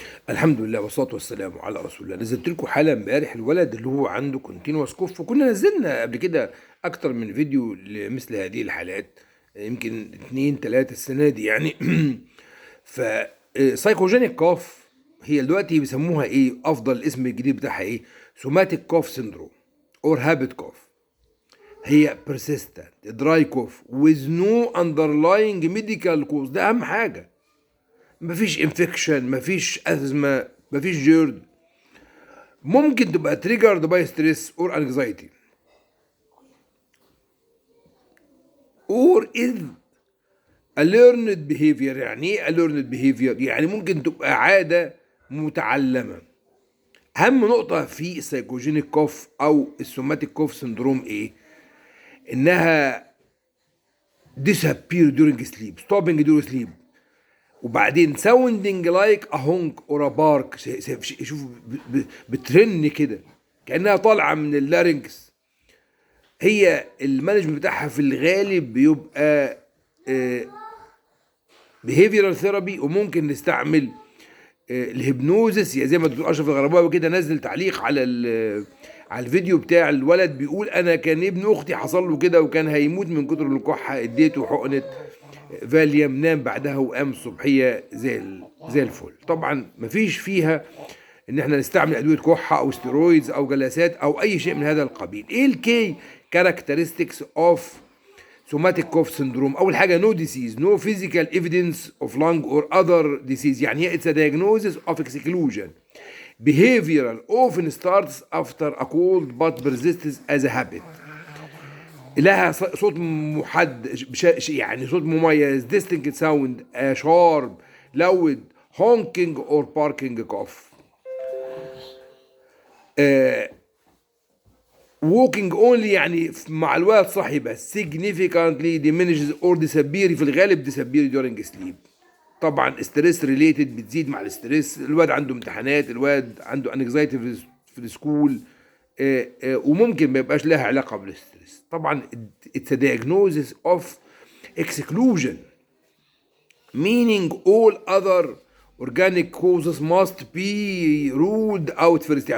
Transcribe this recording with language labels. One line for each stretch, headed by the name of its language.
Arabic: الحمد لله والصلاة والسلام على رسول الله. نزلت لكم حالة امبارح الولد اللي هو عنده كونتينوس كوف، وكنا نزلنا قبل كده أكتر من فيديو لمثل هذه الحالات، يمكن اتنين تلاتة السنة دي يعني. ف سايكوجينيك كوف هي دلوقتي بيسموها ايه؟ أفضل الاسم الجديد بتاعها ايه؟
English: Somatic cough syndrome or habit cough. هي persistent dry cough with no underlying medical cause.
Arabic: ده أهم حاجة. مفيش انفكشن، مفيش ازمه، مفيش جيرد. ممكن تبقى
English: Triggered by stress or anxiety or as a learned behavior.
Arabic: يعني ايه
English: a learned behavior؟
Arabic: يعني ممكن تبقى عاده متعلمه. اهم نقطه في السايكوجينيك كوف او السوماتيك كوف سندروم ايه؟ انها
English: disappear during sleep stopping during sleep، وبعدين sounding like a honk or a bark.
Arabic: شوف بترن كده كأنها طالعة من اللارynx. هي المانجمنت بتاعها في الغالب بيبقى
English: behavioral therapy،
Arabic: وممكن نستعمل الهيبنوزس. يعني زي ما الدكتور اشرف الغرباوي كده نزل تعليق على على الفيديو بتاع الولد، بيقول انا كان ابن اختي حصل له كده وكان هيموت من كتر الكحه، اديته حقنه فاليوم، نام بعدها وقام الصبحيه زي الفل. طبعا مفيش فيها ان احنا نستعمل ادويه كحه او ستيرويدز او جلسات او اي شيء من هذا القبيل.
English: ايه الكي characteristics of somatic cough syndrome?
Arabic: اول حاجه
English: No disease, no physical evidence of lung or other disease.
Arabic: يعني هي
English: It's diagnosis of exclusion. behavioral often starts after a cold but persists as a habit.
Arabic: لها صوت محدد، يعني صوت مميز،
English: distinct sound، sharp loud honking or barking cough. walking only
Arabic: يعني مع الوقت صحي بس.
English: significantly diminishes or disappear،
Arabic: في الغالب
English: disappear during sleep.
Arabic: طبعا ستريس ريليتد، بتزيد مع الاستريس. الواد عنده امتحانات، الواد عنده انكزايتي في السكول، وممكن ما يبقاش لها علاقه بالستريس.
English: طبعا it's a diagnosis of exclusion meaning all other organic causes must be ruled out first.